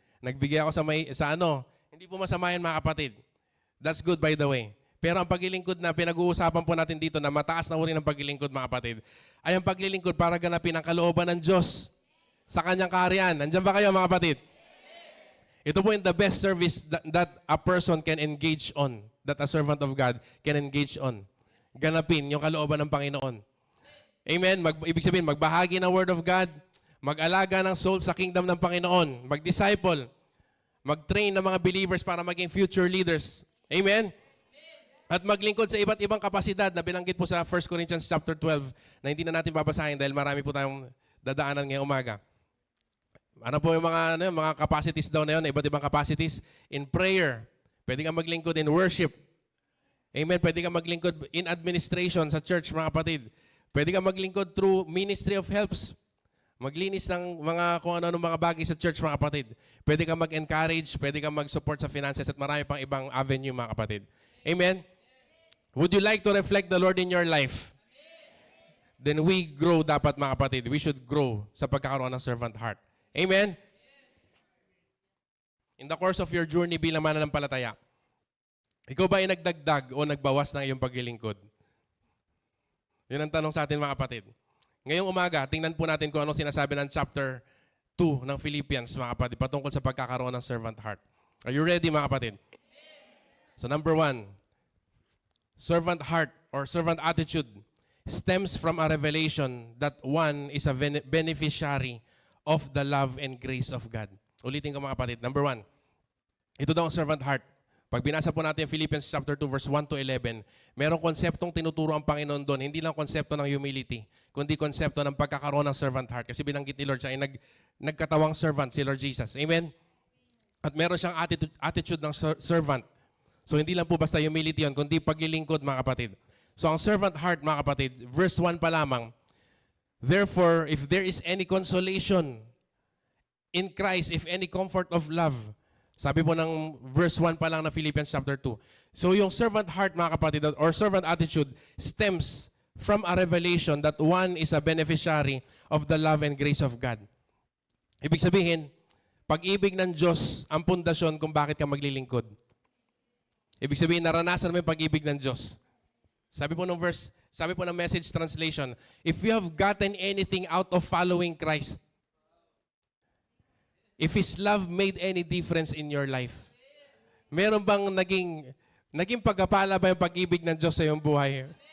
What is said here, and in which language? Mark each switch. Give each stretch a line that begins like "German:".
Filipino: Nagbigay ako hindi po masama yan, mga kapatid.
English: That's good, by the way.
Filipino: Pero ang paglilingkod na pinag-uusapan po natin dito na mataas na uri ng paglilingkod, mga kapatid, ay ang paglilingkod para ganapin ang kalooban ng Diyos sa Kanyang kaharian. Nandiyan ba kayo, mga kapatid? Ito po yung
English: the best service that a person can engage on, that a servant of God can engage on.
Filipino: Ganapin yung kalooban ng Panginoon. Amen? Ibig sabihin, magbahagi ng Word of God, mag-alaga ng soul sa kingdom ng Panginoon, mag-disciple, mag-train ng mga believers para maging future leaders. Amen? At maglingkod sa iba't ibang kapasidad na binanggit po sa 1 Corinthians chapter 12 na hindi na natin babasahin dahil marami po tayong dadaanan ngayong umaga. Ano po yung mga capacities daw na yun, iba't ibang capacities? In prayer, pwede kang maglingkod in worship. Amen. Pwede kang maglingkod in administration sa church, mga kapatid. Pwede kang maglingkod
English: through ministry of helps.
Filipino: Maglinis ng mga kung ano mga bagay sa church, mga kapatid. Pwede kang mag-encourage, pwede kang mag-support sa finances at marami pang ibang avenue, mga kapatid. Amen.
English: Would you like to reflect the Lord in your life? Then we grow
Filipino: dapat, mga kapatid.
English: We should grow
Filipino: sa pagkakaroon ng
English: servant heart. Amen? In the course of your journey
Filipino: bilang mananampalataya, ikaw ba ay nagdagdag o nagbawas ng iyong paglilingkod? Yun ang tanong sa atin, mga kapatid. Ngayong umaga, tingnan po natin kung anong sinasabi ng chapter 2 ng Philippians, mga kapatid, patungkol sa pagkakaroon ng servant heart.
English: Are you ready,
Filipino: mga kapatid?
English: So number 1, servant heart or servant attitude stems from a revelation that one is a beneficiary of the love and grace of God.
Filipino: Ulitin ko, mga kapatid. Number 1, ito daw ang servant heart. Pag binasa po natin Philippians chapter 2 verse 1 to 11, merong konseptong tinuturo ang Panginoon doon. Hindi lang konsepto ng humility, kundi konsepto ng pagkakaroon ng servant heart. Kasi binanggit ni Lord siya ay nagkatawang servant, si Lord Jesus. Amen? At meron siyang attitude ng servant. So hindi lang po basta humility yun, kundi paglilingkod, mga kapatid. So ang servant heart, mga kapatid, verse 1 pa lamang,
English: therefore, if there is any consolation in Christ, if any comfort of love,
Filipino: sabi po ng verse 1 pa lang na Philippians chapter 2.
English: So yung servant heart,
Filipino: mga kapatid,
English: or servant attitude stems from a revelation that one is a beneficiary of the love and grace of God.
Filipino: Ibig sabihin, pag-ibig ng Diyos ang pundasyon kung bakit ka maglilingkod. Ibig sabihin, naranasan mo yung pag-ibig ng Diyos. Sabi po ng Message translation,
English: if you have gotten anything out of following Christ, if His love made any difference in your life,
Filipino: meron bang naging pagkapala ba yung pag-ibig ng Diyos sa iyong buhay?